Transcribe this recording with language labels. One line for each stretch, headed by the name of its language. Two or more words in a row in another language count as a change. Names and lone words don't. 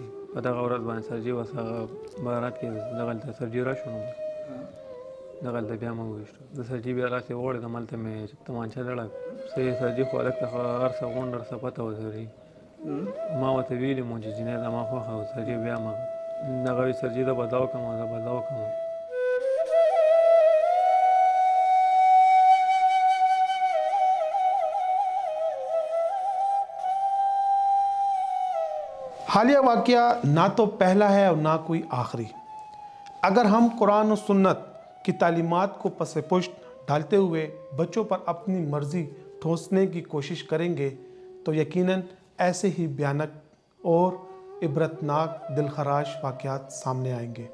Pashto: په دغه ورځ باندې سرجي بس هغه بارات کې دغلته سرجي راشو، نو دغلته بیا مې وویشتو. د سرجي بیا راسې وغوړېدم، هلته مې تمانچه لړه صحیح. سرجي خو هلک ته هر څه غونډ هر څه پته وه سرجي. ما ورته ویلي وم چې جنۍ زما خوښه وه، سرجي بیا ما دغه وي سرجي زه به دا وکړم، زه به دا وکړم.
Urdu: حالیہ واقعہ نہ تو پہلا ہے اور نہ کوئی آخری. اگر ہم قرآن و سنت کی تعلیمات کو پس پشت ڈالتے ہوئے بچوں پر اپنی مرضی ٹھونسنے کی کوشش کریں گے تو یقیناً ایسے ہی بھیانک اور عبرتناک دلخراش واقعات سامنے آئیں گے.